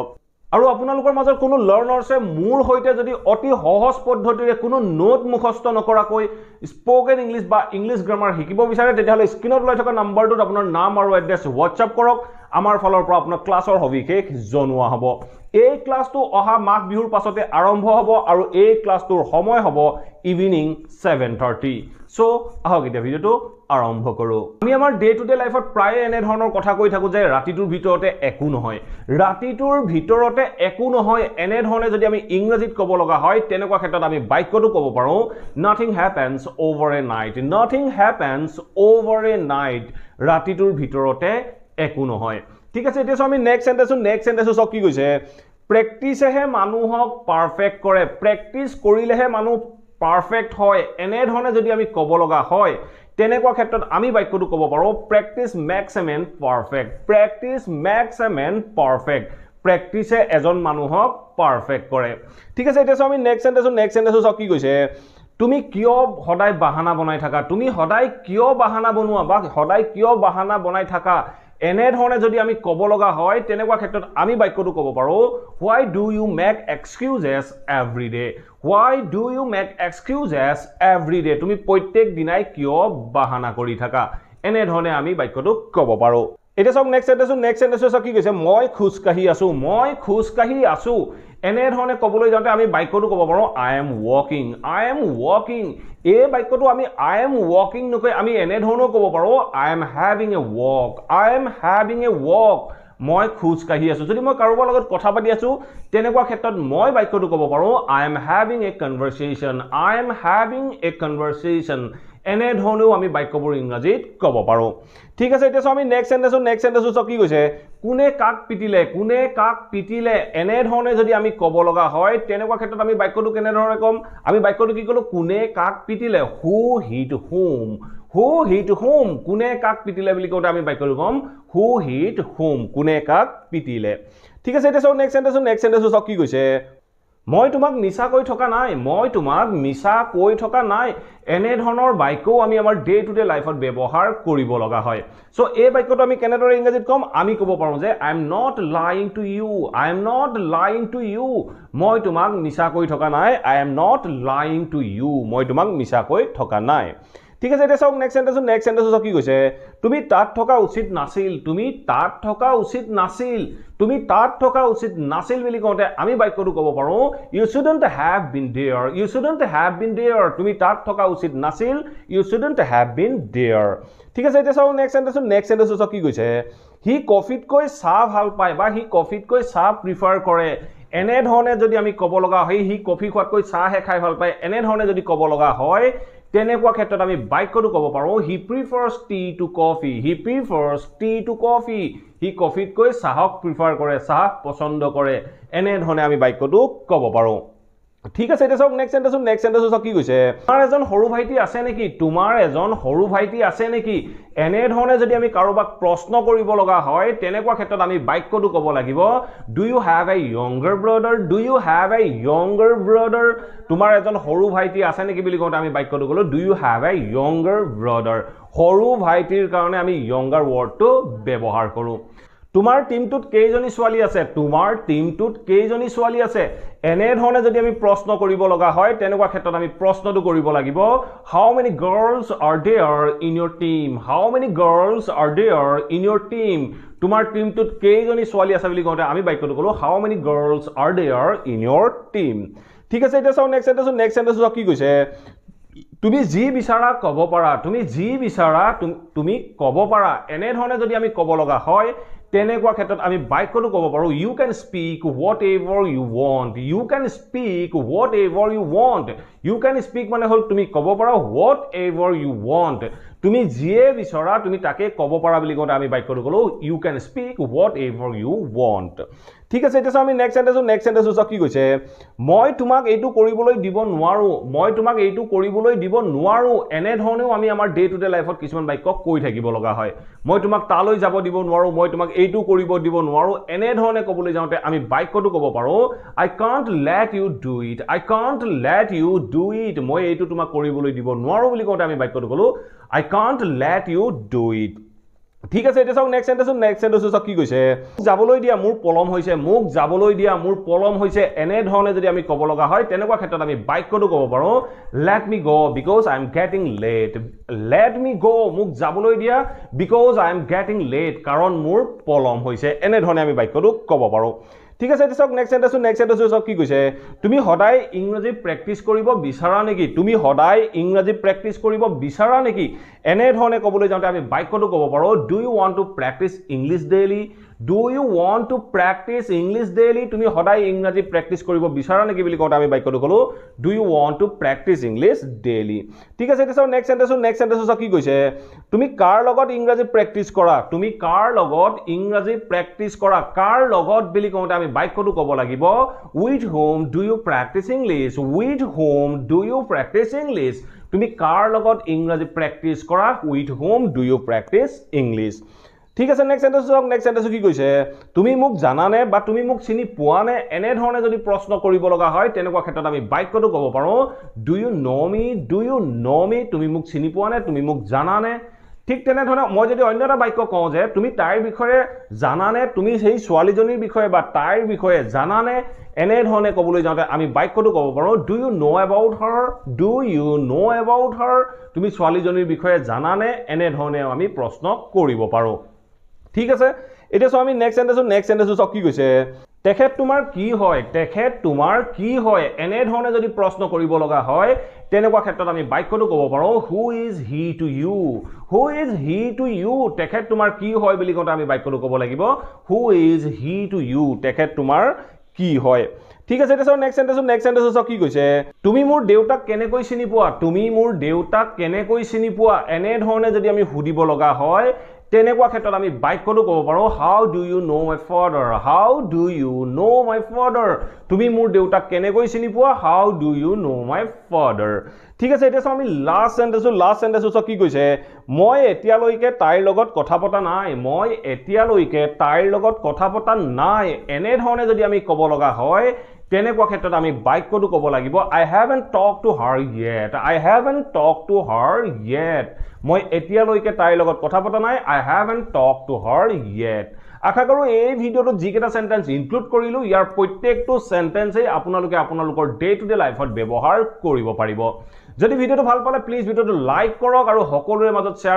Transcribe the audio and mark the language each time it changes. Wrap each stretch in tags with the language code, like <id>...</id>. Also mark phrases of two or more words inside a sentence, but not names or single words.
<as>আৰু আপোনালোকৰ মাজৰ কোনো লাৰ্নাৰ্ছে মোৰ হৈতে যদি অতি সহজ পদ্ধতিৰে কোনো নোট মুখস্থ নকৰাকৈ</as> <en>spoken English</en> <as>বা</as> <en>English grammar</en> <as>শিকিব বিচাৰে তেতিয়াহলে স্ক্ৰিনত লৈ থকা নম্বৰটোত আপোনাৰ নাম আৰু এড্ৰেছ WhatsApp কৰক আমাৰ ফালৰ পৰা আপোনাৰ ক্লাছৰ সবিশেষ জনোৱা হ'ব এই ক্লাছটো অহা মাঘ বিহুৰ পাছতে আৰম্ভ হ'ব আৰু এই ক্লাছটোৰ সময় হ'ব ইভিনিং 7:30 সো আহক এতিয়া ভিডিঅটো আৰম্ভ কৰো আমি আমাৰ</as> <en>day to day lifeত</en> <as>প্ৰায় এনে ধৰণৰ কথা কৈ থাকো যে ৰাতিটোৰ ভিতৰতে একো নহয় ৰাতিটোৰ ভিতৰতে একো নহয় এনে ধৰণে যদি আমি ইংৰাজীত ক'ব লগা হয় তেনেকুৱা ক্ষেত্ৰত আমি বাক্যটো ক'ব পাৰো</as> <en>nothing happens over a night nothing happens over a night</en> <as>ৰাতিটোৰ ভিতৰতে একো নহয় ঠিক আছে এতিয়া আমি</as> <en>next sentence</en> <as>সব কি কৈছে প্ৰেক্টিসেহে মানুহক পারফেক্ট কৰে প্ৰেক্টিস কৰিলেহে মানুহ পারফেক্ট হয় এনে ধৰণে যদি আমি ক'ব লগা হয় তেনেকুৱা ক্ষেত্ৰত আমি বাক্যটো ক'ব পাৰো</as> <en>practice makes a man perfect practice makes a man perfect</en> <as>প্ৰেক্টিসে এজন মানুহক পারফেক্ট কৰে ঠিক আছে এতিয়া আমি</as> <en>next sentence</en> <as>সব কি কৈছে তুমি কিয় সদায় বাহানা বনাই থাকা তুমি সদায় কিয় বাহানা বনোৱা বা সদায় কিয় বাহানা বনাই থাকা এনে ধৰণে যদি আমি ক'ব লগা হয় তেনেকুৱা ক্ষেত্ৰত আমি বাক্যটো ক'ব পাৰো</as> <en>why do you make excuses every day why do you make excuses every day</en> <as>তুমি প্ৰত্যেক দিনাই কিয় বাহানা কৰি থাকা এনে ধৰণে আমি বাক্যটো ক'ব পাৰো এটা সব</as> <en>next sentence</en> <as>কি কৈছে মই খুজকাহি আছো এনে ধৰণে ক'বলৈ যাওঁতে আমি বাক্যটো ক'ব পাৰো</as> <en>I am walking</en> <as>এই বাক্যটো আমি</as> <en>I am walking</en> <as>নকৈ আমি এনে ধৰণৰ ক'ব পাৰো</as> <en>I am having a walk</en> <as>মই খুজকাহি আছো যদি মই কাৰোবাৰ লগত কথা পাতি আছো তেনেকুৱা ক্ষেত্ৰত মই বাক্যটো ক'ব পাৰো</as> <en>I am having a conversation</en> <as>এনে ধৰণেও আমি বাক্যবোৰ ইংৰাজীত ক'ব পাৰো ঠিক আছে এতিয়া আমি</as> <en>next sentence</en> <as>সব কি কৈছে কোনে কাক পিটিলে এনে ধৰণে যদি আমি ক'ব লগা হয় তেনেকুৱা ক্ষেত্ৰত আমি বাক্যটো কেনে ধৰণে ক'ম আমি বাক্যটো কি ক'লো কোনে কাক পিটিলে</as> <en>who hit whom</en> <as>কোনে কাক পিটিলে বুলি কওঁতে আমি বাক্যটো ক'ম</as> <en>who hit whom</en> <as>কোনে কাক পিটিলে ঠিক আছে এতিয়া</as> <en>next sentence</en> <as>সব কি কৈছে মই তোমাক মিছা কৈ থকা নাই এনে ধৰণৰ বাক্যও আমি আমাৰ</as> <en>day to day lifeত</en> <as>ব্যৱহাৰ কৰিব লগা হয় সো এই বাক্যটো আমি কেনেদৰে ইংৰাজীত ক'ম আমি ক'ব পাৰো যে</as> <en>I am not lying to you</en> <as>মই তোমাক মিছা কৈ থকা নাই</as> <en>I am not lying to you</en> <as>মই তোমাক মিছা কৈ থকা নাই ঠিক আছে এতিয়া</as> <en>next sentence</en> <as>কি কৈছে তুমি তাত থকা উচিত নাছিল বুলি কওঁতে আমি বাক্যটো ক'ব পাৰো</as> <en>you shouldn't have been there</en> <as>তুমি তাত থকা উচিত নাছিল</as> <en>you shouldn't have been there</en> <as>ঠিক আছে এতিয়া</as> <en>next sentence</en> <as>কি কৈছে হি কফিতকৈ চাহ ভাল পায় বা হি কফিতকৈ চাহ প্ৰিফাৰ কৰে এনে ধৰণে যদি আমি ক'ব লগা হয় হি কফি খোৱাতকৈ চাহ খাই ভাল পায় এনে ধৰণে যদি ক'ব লগা হয় তেনেকুৱা ক্ষেত্ৰত আমি বাক্যটো ক'ব পাৰো</as> <en>he prefers tea to coffee</en> <as>হি কফিতকৈ চাহক প্ৰিফাৰ কৰে চাহ পছন্দ কৰে এনে ধৰণে আমি বাক্যটো ক'ব পাৰো ঠিক আছে এতিয়া</as> <en>next sentence</en> <as>কি কৈছে তোমাৰ এজন সৰু ভাইটি আছে নেকি এনে ধৰণে যদি আমি কাৰোবাক প্ৰশ্ন কৰিব লগা হয় তেনেকুৱা ক্ষেত্ৰত আমি বাক্যটো ক'ব লাগিব</as> <en>do you have a younger</en> <as>brother তোমাৰ এজন সৰু ভাইটি আছে নেকি বুলি কওঁতে আমি বাক্যটো ক'লো</as> <en>do you have a younger brother</en> <as>সৰু ভাইটিৰ কাৰণে আমি</as> <en>younger wordটো</en> <as>ব্যৱহাৰ কৰো তোমাৰ টিমটোত কেইজনী ছোৱালী আছে এনে ধৰণে যদি আমি প্ৰশ্ন কৰিব লগা হয় তেনেকুৱা ক্ষেত্ৰত আমি প্ৰশ্নটো কৰিব লাগিব</as> <en>how many girls are there in your team</en> <as>তোমাৰ টিমটোত কেইজনী ছোৱালী আছে বুলি কওঁতে আমি বাক্যটো ক'লো</as> <en>how many girls are there in your team</en> <as>ঠিক আছে এতিয়া</as> <en>next sentence</en> <as>কি কৈছে তুমি যি বিচাৰা ক'ব পাৰা এনে ধৰণে যদি আমি ক'ব লগা হয় তেনেকুৱা ক্ষেত্ৰত আমি বাক্যটো ক'ব পাৰো</as> <en>you can speak whatever you want</en> <as>মানে হল তুমি ক'ব পাৰা</as> <en>whatever you want</en> <as>তুমি যিয়ে বিচৰা তুমি তাকে ক'ব পাৰা বুলি কওঁতে আমি বাক্যটো ক'লো</as> <en>you can speak what ever you want</en> <as>ঠিক আছে এতিয়া আমি</as> <en>next sentence</en> <as>চাওক কি কৈছে মই তোমাক এইটো কৰিবলৈ দিব নোৱাৰো মই তোমাক এইটো কৰিবলৈ দিব নোৱাৰো এনে ধৰণেও আমি আমাৰ</as> <en>day to day lifeত</en> <as>কিছুমান বাক্য কৈ থাকিব লগা হয় মই তোমাক তালৈ যাব দিব নোৱাৰো মই তোমাক এইটো কৰিব দিব নোৱাৰো এনে ধৰণে ক'বলৈ যাওঁতে আমি বাক্যটো ক'ব পাৰো</as> <en>I can't let you do it I can't let you do it</en> <as>মই এইটো তোমাক কৰিবলৈ দিব নোৱাৰো বুলি কওঁতে আমি বাক্যটো ক'লো</as> <en>I can't let you do it</en> <as>ঠিক আছে এটা চাওক</as> <en>next sentence</en> <as>চাওক কি কৈছে যাবলৈ দিয়া মোৰ পলম হৈছে মোক যাবলৈ দিয়া মোৰ পলম হৈছে এনে ধৰণে যদি আমি ক'ব লগা হয় তেনেকুৱা ক্ষেত্ৰত আমি বাক্যটো ক'ব পাৰো</as> <en>let me go because I am getting late let me go</en> <as>মোক যাবলৈ দিয়া</as> <en>because I am getting late</en> <as>কাৰণ মোৰ পলম হৈছে এনে ধৰণে আমি বাক্যটো ক'ব পাৰো ঠিক আছে এটা চাওক</as> <en>next sentence</en> <as>চাওক কি কৈছে তুমি সদায় ইংৰাজী প্ৰেক্টিছ কৰিব বিচাৰা নেকি তুমি সদায় ইংৰাজী প্ৰেক্টিছ কৰিব বিচাৰা নেকি এনে ধৰণে ক'বলৈ যাওঁতে আমি বাক্যটো ক'ব পাৰো</as> <en>do you want to practice English daily do you want to practice English daily</en> <as>তুমি সদায় ইংৰাজী প্ৰেক্টিছ কৰিব বিচাৰা নেকি বুলি কওঁতে আমি বাক্যটো ক'লো</as> <en>do you want to practice English daily</en> <as>ঠিক আছে এটা</as> <en>next sentence</en> <as>চাওক কি কৈছে তুমি কাৰ লগত ইংৰাজী প্ৰেক্টিছ কৰা তুমি কাৰ লগত ইংৰাজী প্ৰেক্টিছ কৰা কাৰ লগত বুলি কওঁতে আমি বাক্যটো ক'ব লাগিব</as> <en>with whom do you practice English with whom do you practice English</en> <as>তুমি কাৰ লগত ইংৰাজী প্ৰেক্টিছ কৰা</as> <en>with whom do you practice English</en> <as>ঠিক আছে</as> <en>next sentence</en> <as>কি কৈছে তুমি মোক জানানে বা তুমি মোক চিনি পোৱা নে এনে ধৰণে যদি প্ৰশ্ন কৰিব লগা হয় তেনেকুৱা ক্ষেত্ৰত আমি বাক্যটো ক'ব পাৰো</as> <en>do you know me</en> <as>তুমি মোক চিনি পোৱা নে তুমি মোক জানানে ঠিক তেনে ধৰণে মই যদি অন্য এটা বাক্য কওঁ যে তুমি তাইৰ বিষয়ে জানানে তুমি সেই ছোৱালীজনীৰ বিষয়ে বা তাইৰ বিষয়ে জানানে এনে ধৰণে ক'বলৈ যাওঁতে আমি বাক্যটো ক'ব পাৰো</as> <en>do you know about her</en> <as>তুমি ছোৱালীজনীৰ বিষয়ে জানানে এনে ধৰণে আমি প্ৰশ্ন কৰিব পাৰো ঠিক আছে এতিয়া আমি</as> <en>next sentence</en> <as>চাওক কি কৈছে তেখেত তোমাৰ কি হয় এনে ধৰণে যদি প্ৰশ্ন কৰিব লগা হয় তেনেকুৱা ক্ষেত্ৰত আমি বাক্যটো ক'ব পাৰো</as> <en>who is he to you</en> <as>তেখেত তোমাৰ কি হয় বুলি কওঁতে আমি বাক্যটো ক'ব লাগিব</as> <en>who is he to you</en> <as>তেখেত তোমাৰ কি হয় ঠিক আছে এতিয়া</as> <en>next sentence</en> <as>কি কৈছে তুমি মোৰ দেউতাক কেনেকৈ চিনি পোৱা এনে ধৰণে যদি আমি সুধিব লগা হয় তেনেকুৱা ক্ষেত্ৰত আমি বাক্যটো ক'ব পাৰো</as> <en>how do you know my father</en> <as>তুমি মোৰ দেউতাক কেনেকৈ চিনি পোৱা</as> <en>how do you know my father</en> <as>ঠিক আছে এতিয়া আমি</as> <en>last sentence</en> <as>কি কৈছে মই এতিয়ালৈকে তাইৰ লগত কথা পতা নাই এনে ধৰণে যদি আমি ক'ব লগা হয় তেনেকুৱা ক্ষেত্ৰত আমি বাক্যটো ক'ব লাগিব</as> <en>I haven't talked to her yet</en> <as>মই এতিয়ালৈকে তাইৰ লগত কথা পতা নাই</as> <en>I haven't talked to her yet</en> <as>আশা কৰো এই ভিডিওটো যিকেইটা</as> <en>sentence include</en> <as>কৰিলো ইয়াৰ প্ৰত্যেকটো সেন্টেন্সে আপোনালোকৰ</as> <en>day to day lifeত</en> <as>ব্যৱহাৰ কৰিব পাৰিব যদি ভিডিওটো ভাল পালে প্লিজ ভিডিওটো লাইক কৰক আৰু সকলোৰে মাজত শেয়াৰ</as>